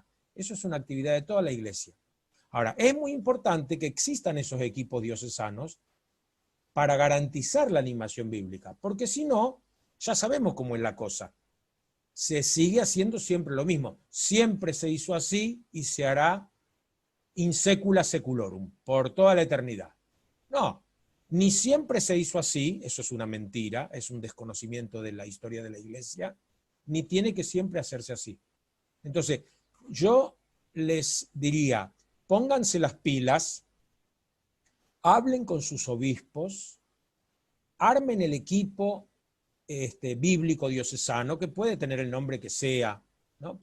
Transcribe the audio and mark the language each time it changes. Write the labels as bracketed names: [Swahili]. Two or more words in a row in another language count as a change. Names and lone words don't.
[Spanish] Eso es una actividad de toda la iglesia. Ahora, es muy importante que existan esos equipos diocesanos para garantizar la animación bíblica, porque si no, ya sabemos cómo es la cosa. Se sigue haciendo siempre lo mismo. Siempre se hizo así y se hará [Latin] in secula seculorum, [Spanish] por toda la eternidad. No, ni siempre se hizo así, eso es una mentira, es un desconocimiento de la historia de la iglesia, ni tiene que siempre hacerse así. Entonces, yo les diría, pónganse las pilas, hablen con sus obispos, armen el equipo bíblico diocesano, que puede tener el nombre que sea, ¿no?